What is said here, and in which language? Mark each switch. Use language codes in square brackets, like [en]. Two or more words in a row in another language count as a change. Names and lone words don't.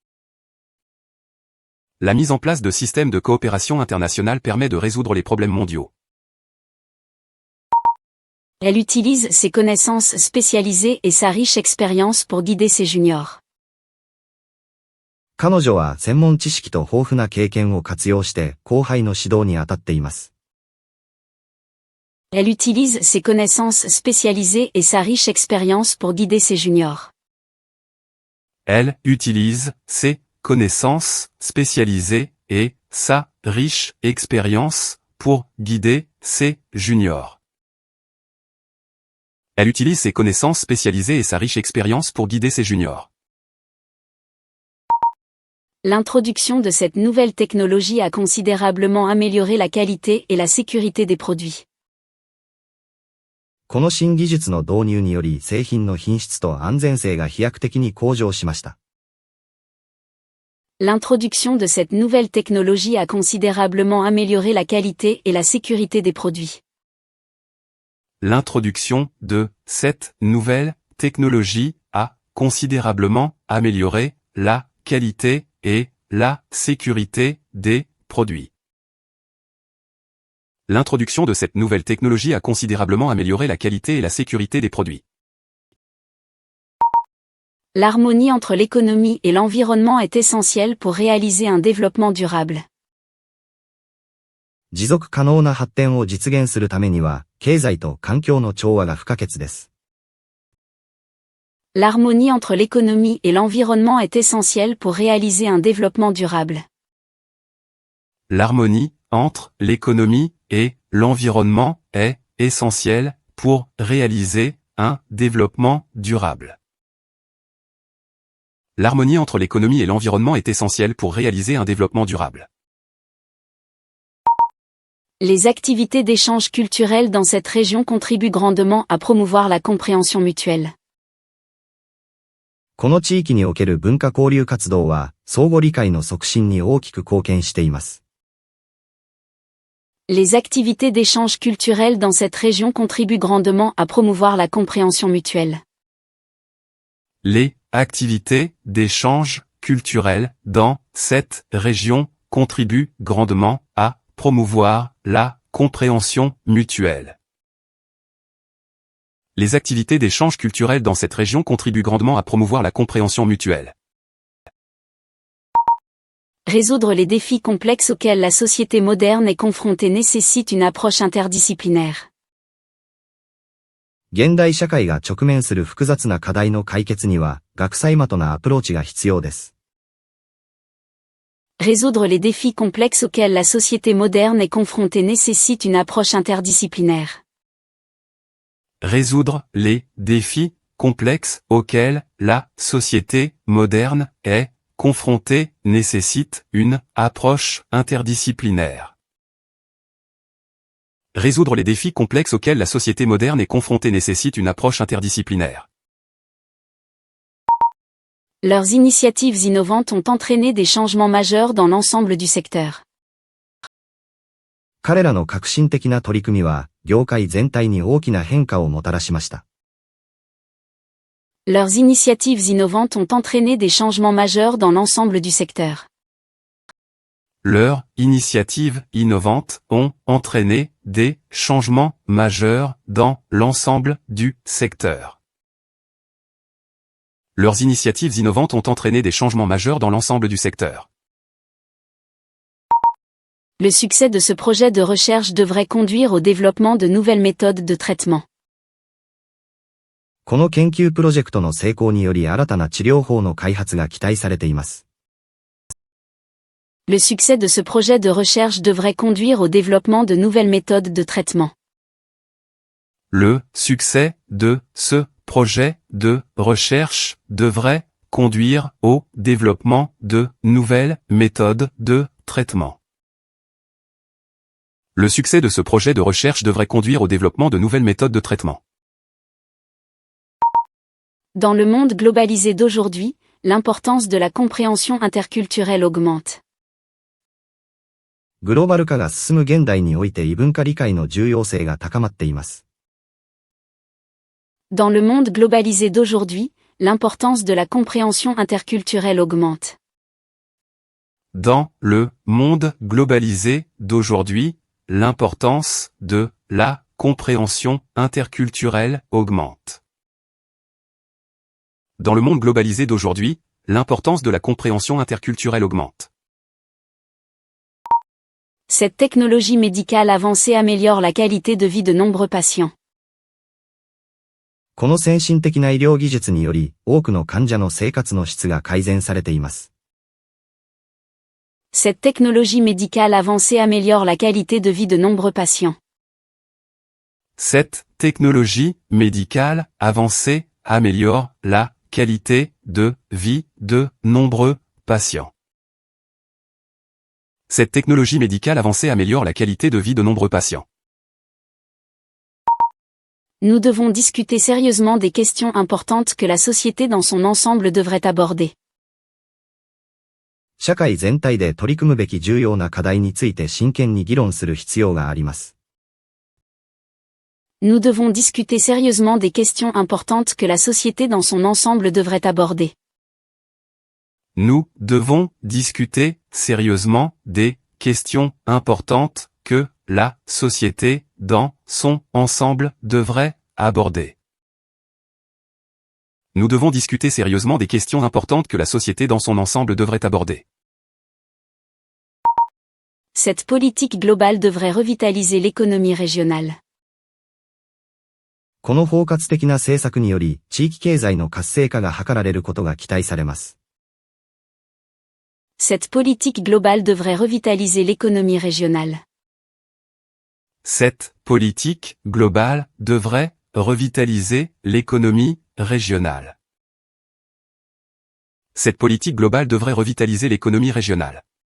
[fr] La mise en place de systèmes de coopération internationale permet de résoudre les problèmes mondiaux. Elle utilise ses connaissances spécialisées et sa riche expérience pour guider ses juniors. [ja] 彼女は専門知識と豊富な経験を活用して後輩の指導に当たっています。 [fr] Elle utilise ses connaissances spécialisées et sa riche expérience pour guider ses juniors. Elle utilise ses connaissances spécialisées et sa riche expérience pour guider ses juniors. Elle utilise ses connaissances spécialisées et sa riche expérience pour guider ses juniors. L'introduction de cette nouvelle technologie a considérablement amélioré la qualité et la sécurité des produits. [ja] この新技術の導入により製品の品質と安全性が飛躍的に向上しました。 [fr] L'introduction de cette nouvelle technologie a considérablement amélioré la qualité et la sécurité des produits. L'introduction de cette nouvelle technologie a considérablement amélioré la qualité et la sécurité des produits. L'introduction de cette nouvelle technologie a considérablement amélioré la qualité et la sécurité des produits. L'harmonie entre l'économie et l'environnement est essentielle pour réaliser un développement durable. [ja] 持続可能な発展を実現するためには、経済と環境の調和が不可欠です。 [fr] L'harmonie entre l'économie et l'environnement est essentielle pour réaliser un développement durable. L'harmonie entre l'économie et l'environnement est essentielle pour réaliser un développement durable. L'harmonie entre l'économie et l'environnement est essentielle pour réaliser un développement durable. Les activités d'échange culturel dans cette région contribuent grandement à promouvoir la compréhension mutuelle. [ja] この地域における文化交流活動は、相互理解の促進に大きく貢献しています。 [fr] Les activités d'échange culturel dans cette région contribuent grandement à promouvoir la compréhension mutuelle. Les activités d'échange culturel dans cette région contribuent grandement à promouvoir la compréhension mutuelle. Les activités d'échange culturel dans cette région contribuent grandement à promouvoir la compréhension mutuelle. Résoudre les défis complexes auxquels la société moderne est confrontée nécessite une approche interdisciplinaire. [ja] 現代社会が直面する複雑な課題の解決には、学際的なアプローチが必要です。 [fr] Résoudre les défis complexes auxquels la société moderne est confrontée nécessite une approche interdisciplinaire. Résoudre les défis complexes auxquels la société moderne est confrontée nécessite une approche interdisciplinaire. Résoudre les défis complexes auxquels la société moderne est confrontée nécessite une approche interdisciplinaire. Leurs initiatives innovantes ont entraîné des changements majeurs dans l'ensemble du secteur. [ja] 彼らの革新的な取り組みは、業界全体に大きな変化をもたらしました。 [fr] Leurs initiatives innovantes ont entraîné des changements majeurs dans l'ensemble du secteur. Leurs initiatives innovantes ont entraîné des changements majeurs dans l'ensemble du secteur. Leurs initiatives innovantes ont entraîné des changements majeurs dans l'ensemble du secteur. Le succès de ce projet de recherche devrait conduire au développement de nouvelles méthodes de traitement. [ja] この研究プロジェクトの成功により新たな治療法の開発が期待されています。 [fr] Le succès de ce projet de recherche devrait conduire au développement de nouvelles méthodes de traitement. Le succès de ce projet de recherche devrait conduire au développement de nouvelles méthodes de traitement. Le succès de ce projet de recherche devrait conduire au développement de nouvelles méthodes de traitement. Dans le monde globalisé d'aujourd'hui, l'importance de la compréhension interculturelle augmente. [ja] グローバル化が進む現代において異文化理解の重要性が高まっています。 [fr] Dans le monde globalisé d'aujourd'hui, l'importance de la compréhension interculturelle augmente. Dans le monde globalisé d'aujourd'hui, l'importance de la compréhension interculturelle augmente. Dans le monde globalisé d'aujourd'hui, l'importance de la compréhension interculturelle augmente. Cette technologie médicale avancée améliore la qualité de vie de nombreux patients. [ja] この先進的な医療技術により、多くの患者の生活の質が改善されています。 [fr] Cette technologie médicale avancée améliore la qualité de vie de nombreux patients. Cette technologie médicale avancée améliore la qualité de vie de nombreux patients. Cette technologie médicale avancée améliore la qualité de vie de nombreux patients. Nous devons discuter sérieusement des questions importantes que la société dans son ensemble devrait aborder. [ja] 社会全体で取り組むべき重要な課題について真剣に議論する必要があります。 [fr] Nous devons discuter sérieusement des questions importantes que la société dans son ensemble devrait aborder. Nous devons discuter sérieusement des questions importantes que la société dans son ensemble devrait aborder. Nous devons discuter sérieusement des questions importantes que la société dans son ensemble devrait aborder. Cette politique globale devrait revitaliser l'économie régionale. [ja] この包括的な政策により、地域経済の活性化が図られることが期待されます。 [fr] Cette politique globale devrait revitaliser l'économie régionale. Cette politique globale devrait revitaliser l'économie régionale. Cette politique globale devrait revitaliser l'économie régionale.